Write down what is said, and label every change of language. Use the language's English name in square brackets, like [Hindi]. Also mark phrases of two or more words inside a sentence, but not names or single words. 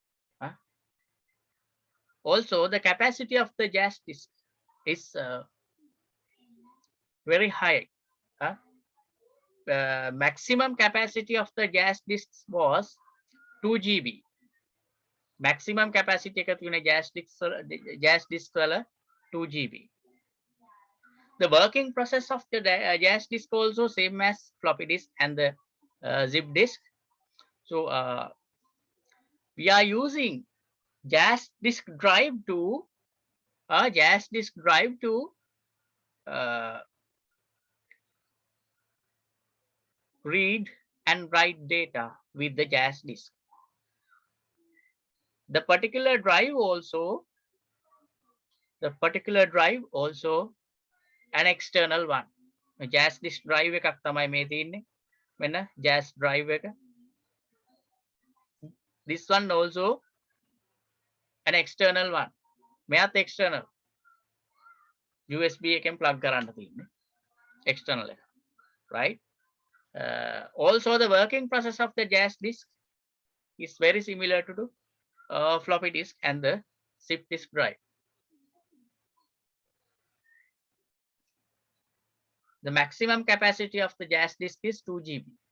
[English] Also, the capacity of the jazz disk is very high. Maximum capacity of the jazz disks was 2 GB. Maximum capacity [Sinhala] එක තියෙන [English] jazz disk වල 2 GB. The working process of the jazz disk also same as floppy disk and the zip disk. So we are using jazz disk drive to read and write data with the jazz disk. The particular drive also an external one. Jazz disk drive [Sinhala] එකක් තමයි මේ තියෙන්නේ. මෙන්න [English] jazz drive [Sinhala] එක. [English] This one also an external one. [Sinhala] මෙයාත් external. USB එකෙන් plug කරන්න තියෙන්නේ. External එක. [English] Right? Also the working process of the jazz disk is very similar to floppy disk and the zip disk drive. The maximum capacity of the jazz disk is 2 GB.